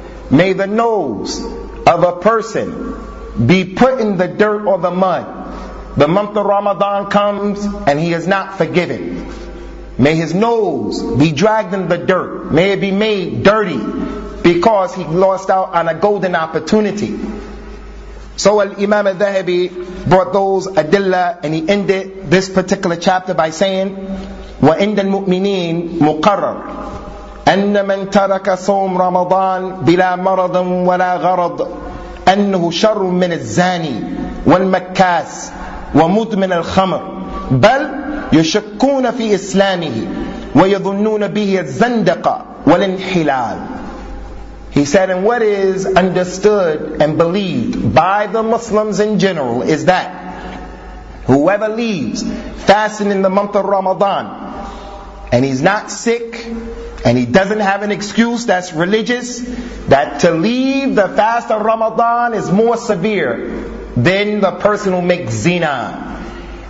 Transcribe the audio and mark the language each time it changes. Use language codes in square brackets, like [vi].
[en] May the nose of a person be put in the dirt or the mud. The month of Ramadan comes and he is not forgiven. May his nose be dragged in the dirt. May it be made dirty because he lost out on a golden opportunity. So Imam al-Dhahabi brought those adilla, and he ended this particular chapter by saying, [ar] وَإِنَّ الْمُؤْمِنِينَ مُقَرَّرٌ أَنَّ مَنْ تَرَكَ صَوْمْ رَمَضَانَ بِلَا مَرَضٍ وَلَا غَرَضٍ أنه شر من الزاني والمكاس ومدمن الخمر بل يشكون في إسلامه ويظنون به الزندقة والانحلال. [en] He said, and what is understood and believed by the Muslims in general is that whoever leaves fasting in the month of Ramadan and he's not sick, and he doesn't have an excuse that's religious, that to leave the fast of Ramadan is more severe than the person who makes zina.